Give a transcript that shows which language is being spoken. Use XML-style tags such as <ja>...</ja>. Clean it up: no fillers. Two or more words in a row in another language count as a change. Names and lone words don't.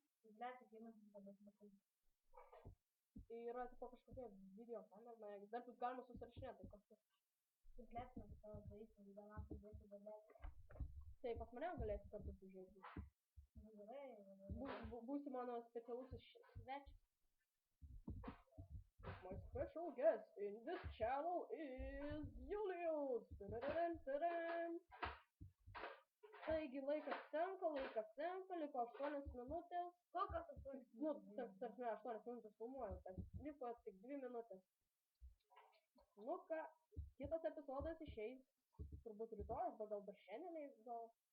<lt>Yra tipo kažkokia video kamera, dar тут galima susirašinėti kažkur. Tai pas mane galėsi kartu sužiūrėti. Būsi mano specialusis svečias.</lt> <en>My special guest in this channel is Julius.</en> <lt>Taigi laikas senka, liko 8 minutės. Kokios 8? Nu, tarsi 8 minutės filmuoju, bet liko tik 2 minutės. Nu ką, kitas epizodas išeis turbūt rytoj, arba gal dar šiandien, gal.</lt>